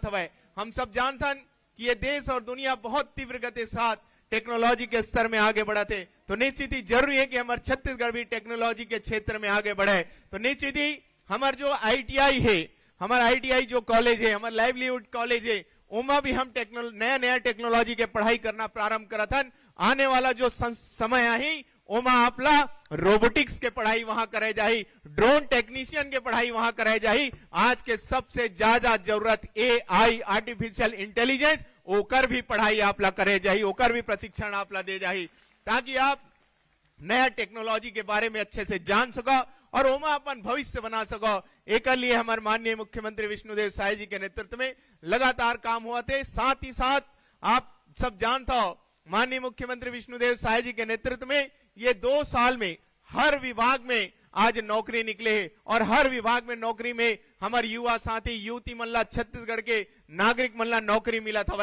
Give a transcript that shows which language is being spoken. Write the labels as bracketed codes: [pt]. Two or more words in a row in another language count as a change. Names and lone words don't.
[hne] हम सब जानथन कि ये देश और दुनिया बहुत तीव्र गति के साथ टेक्नोलॉजी के स्तर में आगे बढ़ा थे, तो निश्चित ही जरूरी है कि हमारे छत्तीसगढ़ भी टेक्नोलॉजी के क्षेत्र में आगे बढ़े। तो निश्चित ही हमारा जो ITI है, हमारा ITI जो कॉलेज है, हमारा [en] livelihood college [hne] है, उमा भी हम नया टेक्नोलॉजी के पढ़ाई करना प्रारंभ करा था। आने वाला जो समय आई उमा आपला रोबोटिक्स के पढ़ाई वहां करे जाही, [en] drone technician [hne] के पढ़ाई वहां करे जाही। आज के सबसे ज्यादा जरूरत [en] AI artificial intelligence, [hne] ओकर भी पढ़ाई आपला करे जाही, ओकर भी प्रशिक्षण आपला दे जाही, ताकि आप नया टेक्नोलॉजी के बारे में अच्छे से जान सको और ओमा अपन भविष्य बना सको। एक लिए हमारे माननीय मुख्यमंत्री विष्णुदेव साय जी के नेतृत्व में लगातार काम हुआ थे। साथ ही साथ आप सब जानते हो, माननीय मुख्यमंत्री विष्णुदेव साय जी के नेतृत्व में ये 2 साल में हर विभाग में आज नौकरी निकले हैं और हर विभाग में नौकरी में हमारे युवा साथी युवती मल्ला छत्तीसगढ़ के नागरिक मल्ला नौकरी मिला था।